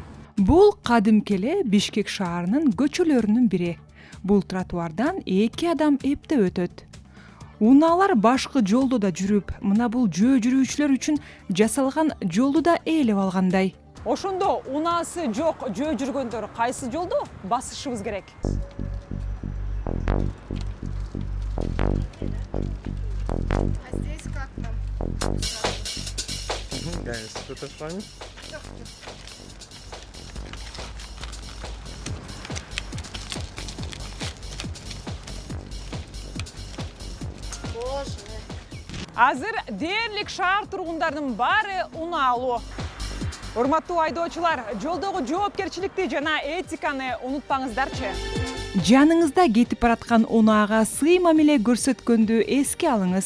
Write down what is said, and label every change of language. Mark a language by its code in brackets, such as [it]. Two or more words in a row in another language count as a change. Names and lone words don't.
[ky] Бул кадимки эле Бишкек шаарынын көчөлөрүнүн бири. Бул тротуардан 2 адам эптеп өтөт. Унаалар башкы жолдо да жүрүп, мына бул жөө жүрүүчүлөр үчүн жасалган жолду да ээлеп алгандай. Ошондо унаасы жок жөө жүргөндөр кайсы жолду басышыбыз керек? [ru] А здесь как там? Гайс, что-то с вами? Боже. [ky] Азыр дээрлик шаар тургундарынын баары унаалуу. Урматтуу айдоочулар, жолдогу жоопкерчиликти жана этиканы унутпаңыздарчы. Жаныңызда кетип бараткан унаага сый мамиле көрсөткөндү эске алыңыз.